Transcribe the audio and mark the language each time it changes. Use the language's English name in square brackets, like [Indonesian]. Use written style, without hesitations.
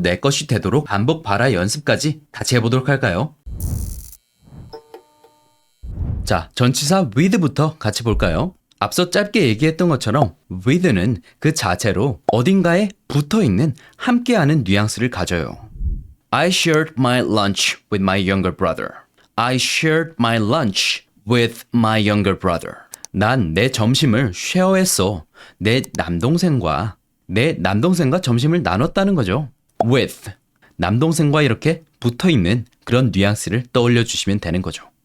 [Korean] 내 것이 되도록 반복 발화 연습까지 같이 해보도록 할까요? 자, 전치사 with부터 같이 볼까요? 앞서 짧게 얘기했던 것처럼 with는 그 자체로 어딘가에 붙어있는 함께하는 뉘앙스를 가져요. [English] I shared my lunch with my younger brother. I shared my lunch with my younger brother. [Korean] 난 내 점심을 쉐어했어. 내 남동생과 점심을 나눴다는 거죠. with, 남동생과 이렇게 붙어있는 그런 뉘앙스를 떠올려 주시면 되는 거죠.